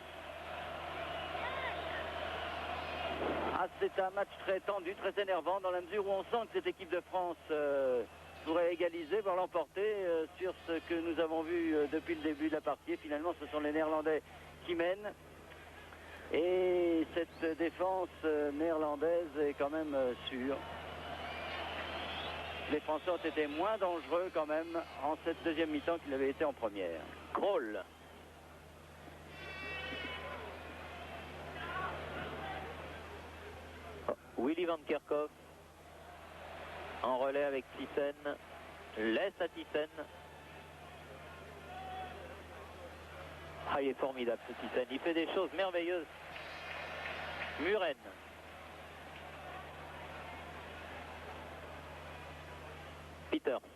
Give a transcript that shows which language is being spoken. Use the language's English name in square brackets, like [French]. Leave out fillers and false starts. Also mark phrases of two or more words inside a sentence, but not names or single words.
[French] C'est un match très tendu, très énervant dans la mesure où on sent que cette équipe de France pourrait égaliser, voire l'emporter sur ce que nous avons vu depuis le début de la partie. Finalement, ce sont les Néerlandais qui mènent. Et cette défense néerlandaise est quand même sûre. Les Français ont été moins dangereux quand même en cette deuxième mi-temps qu'ils avaient été en première. Krol. Willy Van Kerkhoff en relais avec Thyssen. Laisse à Thyssen. Il est formidable ce Thyssen. Il fait des choses merveilleuses. Muren. Peters.